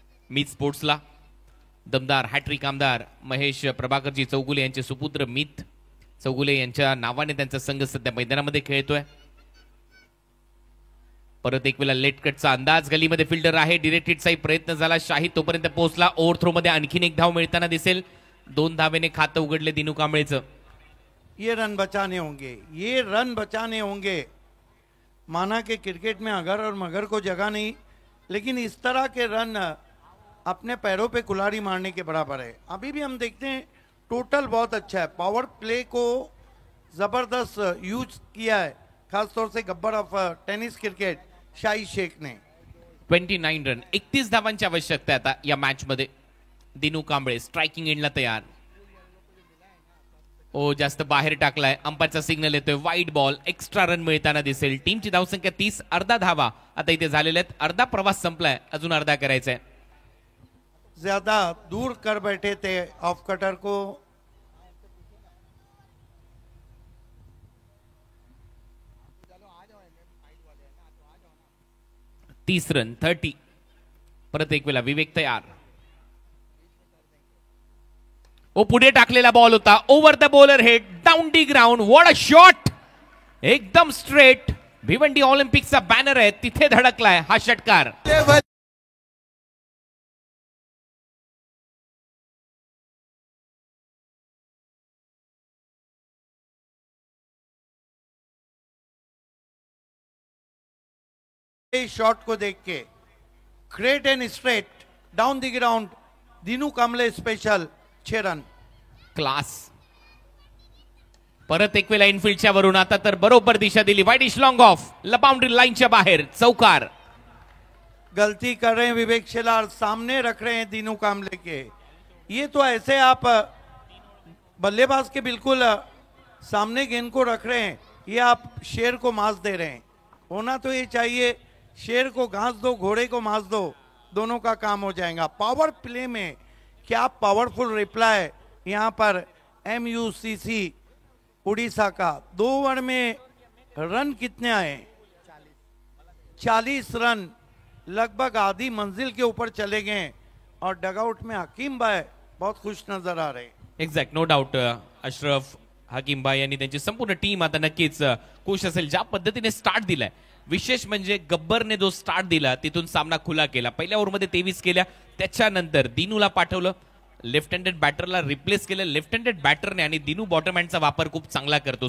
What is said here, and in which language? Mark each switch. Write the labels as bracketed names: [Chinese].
[Marathi] मीत स्पोर्ट्सला दमदार हॅट्रिक आमदार महेश प्रभाकरजी चौगुले यांचे सुपुत्र मीत चौगुले यांच्या नावाने त्यांचा संघ सध्या मैदानामध्ये खेळतोय. परत एक वेळा लेट कटचा अंदाज, गलीमध्ये फिल्डर आहे, डिरेक्ट हिटचाही प्रयत्न झाला, शाहीद तोपर्यंत पोहोचला. ओव्हर थ्रो मध्ये आणखीन एक धाव मिळताना दिसेल. 2 धावेने खातं उघडले दिनू कांबळेचं. [Hindi] ये रन बचाने होंगे, ये रन बचाने होंगे. माना कि क्रिकेट में अगर और मगर को जगह नहीं, लेकिन इस तरह के रन अपने पैरों पे कुल्हाड़ी मारने के बराबर है। अभी भी हम देखते हैं टोटल बहुत अच्छा है, पावर प्ले को जबरदस्त यूज किया है, खासतौर से गब्बर ऑफ टेनिस क्रिकेट शाही शेख ने। [Marathi] 29 रन, 31 धावांची आवश्यकता आहे आता या मॅच मध्ये। दिनू कांबळे स्ट्रायकिंग एंडला तयार। ओ जास्त बाहेर टाकलाय, अंपायरचा सिग्नल येतोय, वाईड बॉल, एक्स्ट्रा रन मिळताना दिसेल। टीमची धावसंख्या 30, अर्धा धावा आता इथे झालेल्या आहेत। अर्धा प्रवास संपलाय, अजून अर्धा करायचा आहे। [Hindi] ज्यादा दूर कर बैठे थे ऑफ कटर को। [Marathi] तीस रन 30। परत एक वेळा विवेक तयार। ओ पुढे टाकलेला बॉल होता, [English] over the bowler head, down the ground, what a shot, [Marathi] एकदम स्ट्रेट। भिवंडी ऑलिम्पिकचा बॅनर आहे तिथे धडकलाय हा षटकार। [Hindi] शॉट को देख के [English] great and straight down the ground, [Hindi] Dinu Kamble special 6 run. [English] Class. [Marathi] परत एक वेळा इनफिल्डच्या वरून आता तर बरोबर दिशा दिली, वाइडिश लॉन्ग ऑफ, बाउंड्री लाईनच्या बाहेर, चौकार। [Hindi] गलती कर रहे हैं विवेक शेलार, सामने रख रहे हैं दिनू कांबळे के। ये तो ऐसे आप बल्लेबाज के बिल्कुल सामने गेंद को रख रहे हैं, ये आप शेर को मांस दे रहे हैं। होना तो ये चाहिए शेर को घास दो, घोड़े को मांस दो, दोनों का काम हो जाएगा। पावर प्ले में क्या पावरफुल रिप्लाई यहाँ पर MUCC उड़ीसा का। 2 ओवर में रन कितने आए? 40 रन, लगभग आधी मंजिल के ऊपर चले गए और डगआउट में हकीम भाई बहुत खुश नजर आ रहे। [English] Exact, no doubt. [Marathi] Ashraf, Hakim भाई यांनी त्यांची संपूर्ण टीम आता नक्कीच खुश असेल। ज्या पद्धतीने स्टार्ट दिलाय, विशेष म्हणजे गब्बरने जो स्टार्ट दिला तिथून सामना खुला केला। पहिल्या ओव्हरमध्ये 23 केल्या, त्याच्यानंतर दिनूला पाठवलं, लेफ्ट हँडेड बॅटरला रिप्लेस केलं लेफ्ट हँडेड बॅटरने, आणि दिनू बॉटम हँडचा वापर खूप चांगला करतो।